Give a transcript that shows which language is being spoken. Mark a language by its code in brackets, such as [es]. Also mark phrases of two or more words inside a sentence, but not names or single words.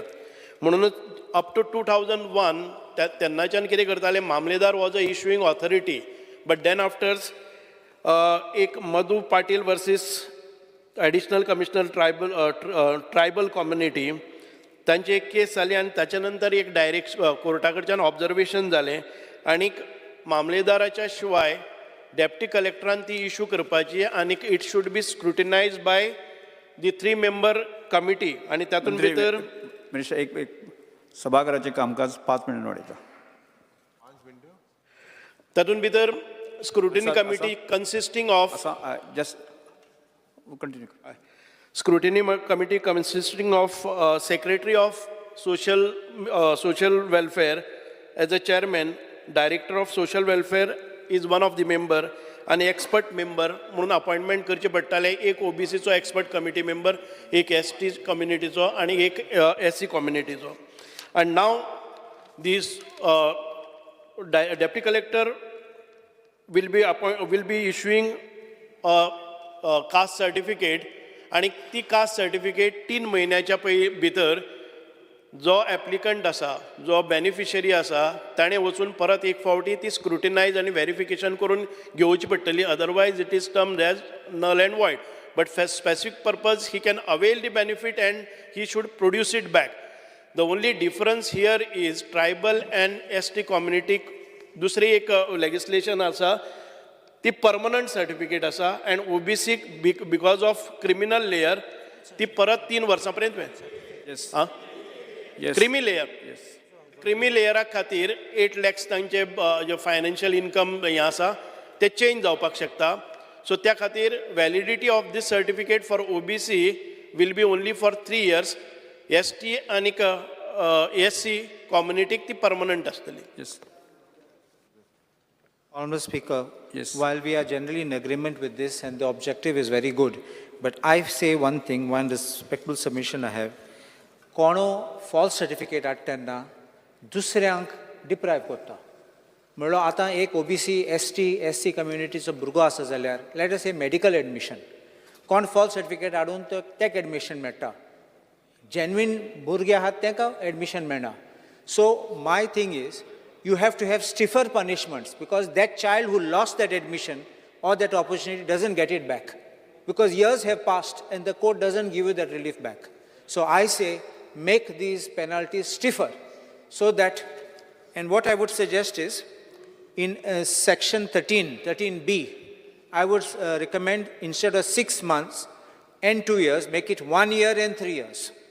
[kok] म्हणूनच [en] up to [kok] 2001 तेन्नाच्यान कितें करताले, मामलेदार [en] was a issuing authority, but then afters [kok] एक मधु पाटील वर्सीस एडिशनल कमिशनर ट्रायबल कम्युनिटी तांची एक केस जाली आनी ताच्या नंतर एक डायरेक्ट कोर्टा कडच्यान ऑब्जर्वेशन जालें आनी मामलेदाराच्या शिवाय डेप्टी कलेक्टरान ती इशू करपाची आनी [en] it should be scrutinize by the 3 member committee. [kok] आनी तातूंत भितर मिनिस्टर एक सभागृहाचें कामकाज 5 मिनट वाडयता. [en] तातूंत भितर scrutiny committee consisting of scrutiny committee consisting of secretary of social welfare as a chairman, director of social welfare is one of the member, and expert member [kok] म्हणून अपॉइंटमेंट करचे पडटाले. एक OBC चो [en] expert committee member, [kok] एक ST कम्युनिटीचो आणि एक SC कम्युनिटीचो. [en] and now this deputy collector will be issuing a caste certificate [kok] आणि ती [en] caste certificate [kok] 3 महिन्याच्या भितर जो एप्लिकंट आसा, जो बेनिफिशरी आसा, ताणें वचून परत एक फावटी ती स्क्रुटिनायज आनी व्हेरिफिकेशन करून घेवची पडटली. [en] otherwise it is termed as null and void. but for specific purpose he can avail the benefit and he should produce it back. the only difference here is tribal and ST [kok] कम्युनिटीक दुसरी एक लेजिस्लेशन आसा ती [en] permanent certificate [kok] आसा, [en] and OBC because of criminal layer [kok] ती परत 3 वर्सां पर्यंत क्रिमी लेयरा खातीर 8 lakhs तांचे जे [en] financial income [kok] हें आसा ते चेंज जावपाक शकता. [en] सो [kok] त्या खातीर [en] validity of these certificate for OBC will be only for 3 years. [kok] ST आनी SC कम्युनिटीक ती परमनंट आसतली. [en] Honourable Speaker, yes. While we are generally in agreement with this and the objective is very good, but I say one thing, one respectful submission I have. [kok] कोणो [en] false certificate [kok] हाडटना दुसऱ्यांक deprive करता. म्हणलो आतां एक OBC, ST, SC कम्युनिटीचो भुरगो आसा जाल्यार [en] let us say medical admission. [kok] कोण [en] false certificate [kok] हाडून ताका admission मेळटा. Genuine भुरगे आहात तांकां admission मेळना. [en] So my thing is, you have to have stiffer punishments because that child who lost that admission or that opportunity doesn't get it back. because years have passed and the court doesn't give you that relief back. So I say make these penalties stiffer so that, and what I would suggest is in section 13b, I would recommend instead of 6 months and 2 years, make it 1 year and 3 years.